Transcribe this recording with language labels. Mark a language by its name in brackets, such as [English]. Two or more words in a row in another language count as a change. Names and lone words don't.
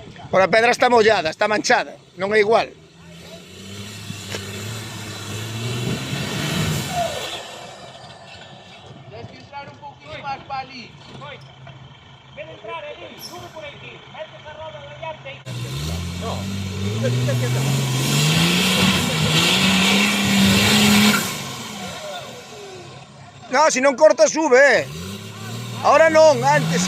[Galician] Ora a pedra está mollada, está manchada, non é igual. [Spanish] Tienes que entrar un poquito más para allí. Ven a entrar, Eli, sube por aquí. Mete esa roda de llante. [Galician] No, se non corta sube, Ahora non, antes.